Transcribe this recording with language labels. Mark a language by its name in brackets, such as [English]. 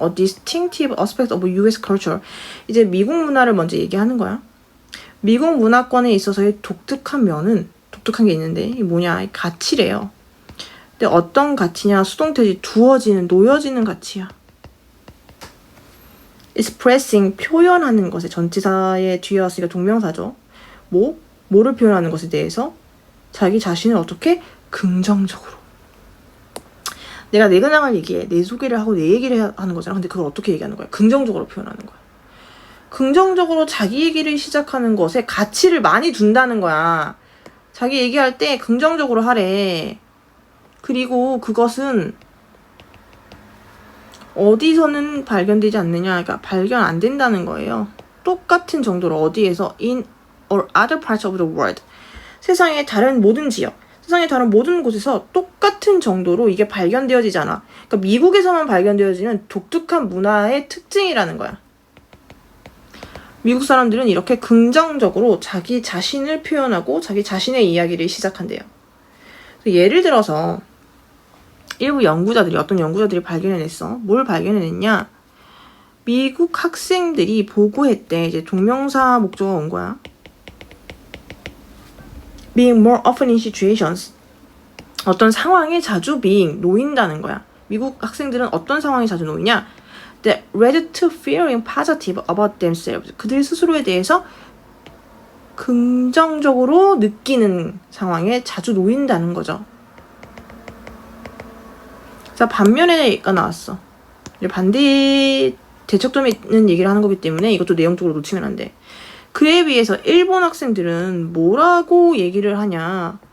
[English] A distinctive aspect of US culture. [Korean] 이제 미국 문화를 먼저 얘기하는 거야. 미국 문화권에 있어서의 독특한 면은, 독특한 게 있는데 이게 뭐냐? 가치래요. 근데 어떤 가치냐? 수동태지. 두어지는, 놓여지는 가치야. expressing, 표현하는 것에, 전치사의 뒤에 왔으니까 동명사죠. 뭐를 표현하는 것에 대해서 자기 자신을 어떻게? 긍정적으로. 내가 내 근황을 얘기해. 내 소개를 하고 내 얘기를 하는 거잖아. 근데 그걸 어떻게 얘기하는 거야? 긍정적으로 표현하는 거야. 긍정적으로 자기 얘기를 시작하는 것에 가치를 많이 둔다는 거야. 자기 얘기할 때 긍정적으로 하래. 그리고 그것은 어디서는 발견되지 않느냐. 그러니까 발견 안 된다는 거예요. 똑같은 정도로 어디에서 [English] in or other parts of the world. [Korean] 세상의 다른 모든 지역. 세상의 다른 모든 곳에서 똑같은 정도로 이게 발견되어지잖아. 그러니까 미국에서만 발견되어지는 독특한 문화의 특징이라는 거야. 미국 사람들은 이렇게 긍정적으로 자기 자신을 표현하고 자기 자신의 이야기를 시작한대요. 예를 들어서 일부 연구자들이, 어떤 연구자들이 발견해냈어. 뭘 발견해냈냐? 미국 학생들이 보고했대. 이제 동명사 목적어가 온 거야. [English] being more often in situations. [Korean] 어떤 상황에 자주 being, 놓인다는 거야. 미국 학생들은 어떤 상황에 자주 놓이냐? [English] That led to feeling positive about themselves. [Korean] 그들 스스로에 대해서 긍정적으로 느끼는 상황에 자주 놓인다는 거죠. 자, 반면에가 나왔어. 반대 대척점에 있는 얘기를 하는 거기 때문에 이것도 내용적으로 놓치면 안 돼. 그에 비해서 일본 학생들은 뭐라고 얘기를 하냐?